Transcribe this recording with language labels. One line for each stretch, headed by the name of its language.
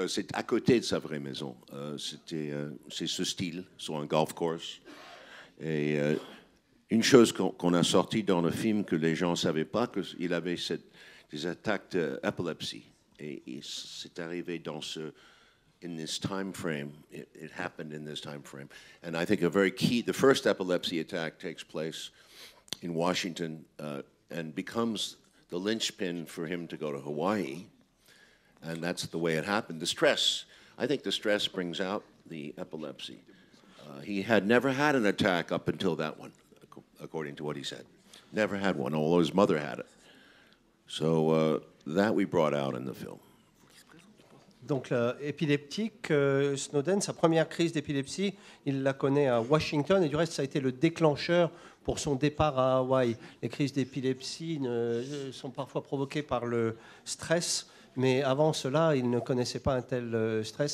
French: C'est à côté de sa vraie maison. C'est ce style sur un golf course. Et une chose qu'on a sortie dans le film que les gens ne savaient pas, qu'il avait des attaques d'épilepsie. Et c'est arrivé dans
English: in this time frame. It happened in this time frame. And I think the first epilepsy attack takes place in Washington and becomes the linchpin for him to go to Hawaii. And that's the way it happened. The stress, I think the stress brings out the epilepsy. He had never had an attack up until that one, according to what he said. Never had one, although his mother had it. So that we brought out in the film.
French: Donc, épileptique, Snowden, sa première crise d'épilepsie, il la connaît à Washington, et du reste, ça a été le déclencheur pour son départ à Hawaï. Les crises d'épilepsie sont parfois provoquées par le stress, mais avant cela, il ne connaissait pas un tel stress.